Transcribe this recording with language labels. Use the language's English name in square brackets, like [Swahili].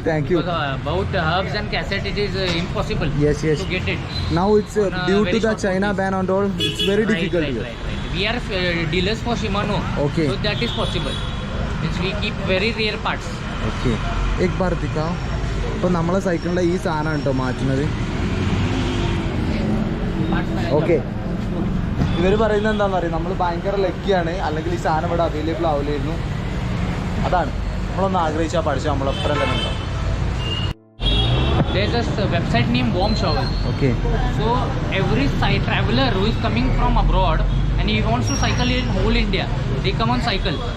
[English] Because about herbs and cassette, it is impossible Yes. to get it. Now it's due to the China ban and all, it's very difficult here. Right. We are dealers for Shimano. Okay. So that is possible. Means we keep very rare parts. [Malayalam] Okay. [Hindi] एक बार दिखाओ. [Malayalam] അപ്പോൾ നമ്മളെ സൈക്കിളിൻ്റെ ഈ സാധനമാണ് കേട്ടോ മാറ്റുന്നത്. Okay. ഇവർ പറയുന്നത് എന്താണെന്ന് അറിയാം, നമ്മൾ ഭയങ്കര ലക്കിയാണ്, അല്ലെങ്കിൽ ഈ സാധനം ഇവിടെ അവൈലബിൾ ആവില്ലായിരുന്നു. അതാണ് നമ്മളൊന്ന് ആഗ്രഹിച്ചാൽ പഠിച്ചാൽ നമ്മളെപ്പോഴും തന്നെ ഉണ്ടാവും. [English] There's a website named Warm Showers. Okay. So every traveler who is coming from abroad and he wants to cycle in whole India, they come on cycle.